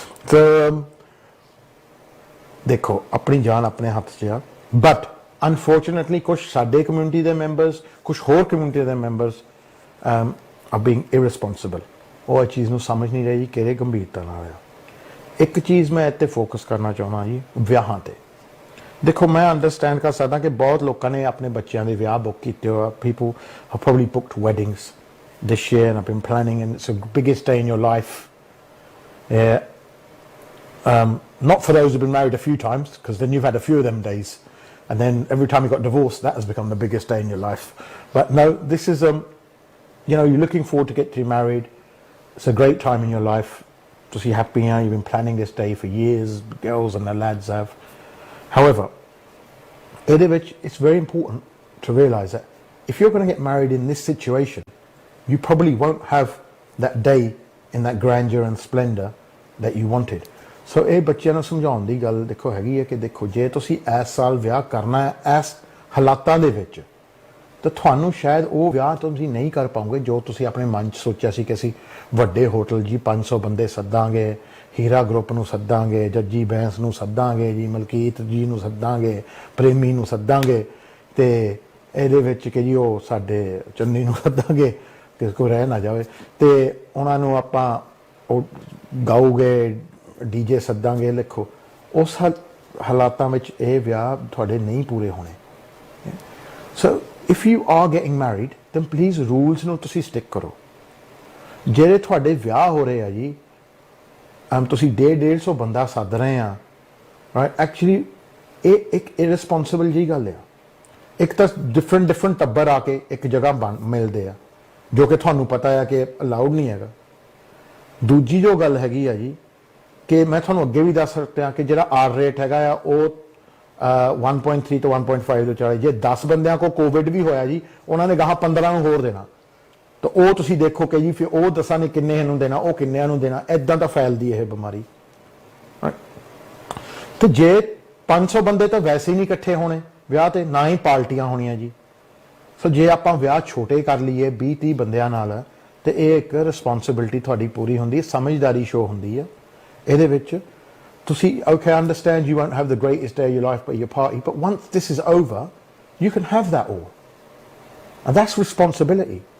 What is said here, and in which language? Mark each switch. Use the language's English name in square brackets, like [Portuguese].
[Punjabi] ਤਾਂ ਦੇਖੋ ਆਪਣੀ ਜਾਨ ਆਪਣੇ ਹੱਥ 'ਚ ਆ, ਬਟ ਅਨਫੋਰਚੂਨੇਟਲੀ ਕੁਛ ਸਾਡੇ ਕਮਿਊਨਿਟੀ ਦੇ ਮੈਂਬਰਸ, ਕੁਛ ਹੋਰ ਕਮਿਊਨਿਟੀ ਦੇ ਮੈਂਬਰਸ [English] are being irresponsible, [Punjabi] ਉਹ ਚੀਜ਼ ਨੂੰ ਸਮਝ ਨਹੀਂ ਰਹੇ ਜੀ ਕਿਹੜੇ ਗੰਭੀਰਤਾ ਨਾਲ ਆ। ਇੱਕ ਚੀਜ਼ ਮੈਂ ਇੱਥੇ ਫੋਕਸ ਕਰਨਾ ਚਾਹੁੰਦਾ ਜੀ, ਵਿਆਹਾਂ ਤੇ। ਦੇਖੋ ਮੈਂ ਅੰਡਰਸਟੈਂਡ ਕਰ ਸਕਦਾ ਕਿ ਬਹੁਤ ਲੋਕਾਂ ਨੇ ਆਪਣੇ ਬੱਚਿਆਂ ਦੇ ਵਿਆਹ ਬੁੱਕ ਕੀਤੇ ਹੋਏ, [English] people have probably booked weddings this year and have been planning, and it's the biggest day in your life. Not for those who've been married a few times, because then you've had a few of them days, and then every time you got divorced that has become the biggest day in your life. But no, this is you know, you're looking forward to get married, it's a great time in your life, ਤੁਸੀਂ happy ਆ, you've been planning this day for years, girls and the lads have. However, [Punjabi] ਇਹਦੇ ਵਿੱਚ [English] it's very important to realize that if you're going to get married in this situation, you probably won't have that day in that grandeur and splendor that you wanted. [Punjabi] So ਇਹ ਬੱਚਿਆਂ ਨੂੰ ਸਮਝਾਉਣ ਦੀ ਗੱਲ ਦੇਖੋ ਹੈਗੀ ਹੈ ਕਿ ਦੇਖੋ ਜੇ ਤੁਸੀਂ ਇਸ ਸਾਲ ਵਿਆਹ ਕਰਨਾ ਹੈ ਇਸ ਹਾਲਾਤਾਂ ਦੇ ਵਿੱਚ, ਤਾਂ ਤੁਹਾਨੂੰ ਸ਼ਾਇਦ ਉਹ ਵਿਆਹ ਤੁਸੀਂ ਨਹੀਂ ਕਰ ਪਾਓਗੇ ਜੋ ਤੁਸੀਂ ਆਪਣੇ ਮਨ 'ਚ ਸੋਚਿਆ ਸੀ ਕਿ ਅਸੀਂ ਵੱਡੇ ਹੋਟਲ ਜੀ 500 ਬੰਦੇ ਸੱਦਾਂਗੇ, ਹੀਰਾ ਗਰੁੱਪ ਨੂੰ ਸੱਦਾਂਗੇ, ਜੱਜੀ ਬੈਂਸ ਨੂੰ ਸੱਦਾਂਗੇ ਜੀ, ਮਲਕੀਤ ਜੀ ਨੂੰ ਸੱਦਾਂਗੇ, ਪ੍ਰੇਮੀ ਨੂੰ ਸੱਦਾਂਗੇ, ਅਤੇ ਇਹਦੇ ਵਿੱਚ ਕਿ ਜੀ ਉਹ ਸਾਡੇ ਚੰਨੀ ਨੂੰ ਸੱਦਾਂਗੇ ਕਿਸੇ ਕੋਲ ਰਹਿ ਨਾ ਜਾਵੇ, ਅਤੇ ਉਹਨਾਂ ਨੂੰ ਆਪਾਂ ਉਹ ਗਾਓਗੇ, ਡੀਜੇ ਸੱਦਾਂਗੇ। ਲਿਖੋ ਉਸ ਹਾਲਾਤਾਂ ਵਿੱਚ ਇਹ ਵਿਆਹ ਤੁਹਾਡੇ ਨਹੀਂ ਪੂਰੇ ਹੋਣੇ। [English] so if you are getting married then please rules [Punjabi] ਨੂੰ ਤੁਸੀਂ ਸਟਿਕ ਕਰੋ। ਜਿਹੜੇ ਤੁਹਾਡੇ ਵਿਆਹ ਹੋ ਰਹੇ ਆ ਜੀ, ਤੁਸੀਂ 150 ਬੰਦਾ ਸੱਦ ਰਹੇ ਆ, ਰਾਈਟ, ਐਕਚੁਅਲੀ ਇਹ ਇੱਕ ਇਰਰਿਸਪੌਂਸਿਬਲ ਜੀ ਗੱਲ ਆ। ਇੱਕ ਤਾਂ ਡਿਫਰੈਂਟ ਟੱਬਰ ਆ ਕੇ ਇੱਕ ਜਗ੍ਹਾ ਮਿਲਦੇ ਆ ਜੋ ਕਿ ਤੁਹਾਨੂੰ ਪਤਾ ਆ ਕਿ ਅਲਾਉਡ ਨਹੀਂ ਹੈਗਾ। ਦੂਜੀ ਜੋ ਗੱਲ ਹੈਗੀ ਆ ਜੀ ਕਿ ਮੈਂ ਤੁਹਾਨੂੰ ਅੱਗੇ ਵੀ ਦੱਸ ਰਿਹਾ ਕਿ ਜਿਹੜਾ ਆਰ ਰੇਟ ਹੈਗਾ ਆ ਉਹ 1.3 ਤੋਂ 1.5 ਤੋਂ ਚਲੇ। ਜੇ 10 ਬੰਦਿਆਂ ਕੋ ਕੋਵਿਡ ਵੀ ਹੋਇਆ ਜੀ, ਉਹਨਾਂ ਨੇ ਗਾਹਾਂ 15 ਨੂੰ ਹੋਰ ਦੇਣਾ, ਤਾਂ ਉਹ ਤੁਸੀਂ ਦੇਖੋ ਕਿ ਜੀ ਫਿਰ ਉਹ 10 ਨੇ ਕਿੰਨੇ ਨੂੰ ਦੇਣਾ, ਉਹ ਕਿੰਨਿਆਂ ਨੂੰ ਦੇਣਾ, ਇੱਦਾਂ ਤਾਂ ਫੈਲਦੀ ਇਹ ਬਿਮਾਰੀ। ਤੇ ਜੇ 500 ਬੰਦੇ ਤਾਂ ਵੈਸੇ ਹੀ ਨਹੀਂ ਇਕੱਠੇ ਹੋਣੇ ਵਿਆਹ ਤੇ, ਨਾ ਹੀ ਪਾਰਟੀਆਂ ਹੋਣੀਆਂ ਜੀ। ਸੋ ਜੇ ਆਪਾਂ ਵਿਆਹ ਛੋਟੇ ਕਰ ਲਈਏ 20-30 ਬੰਦਿਆਂ ਨਾਲ, ਤੇ ਇਹ ਇੱਕ ਰਿਸਪੌਂਸਿਬਿਲਿਟੀ ਤੁਹਾਡੀ ਪੂਰੀ ਹੁੰਦੀ ਹੈ, ਸਮਝਦਾਰੀ ਸ਼ੋ ਹੁੰਦੀ ਹੈ ਇਹਦੇ ਵਿੱਚ। ਤੁਸੀਂ [English] okay, I understand you won't have the greatest day of your life but your party, but once this is over you can have that all, and that's responsibility.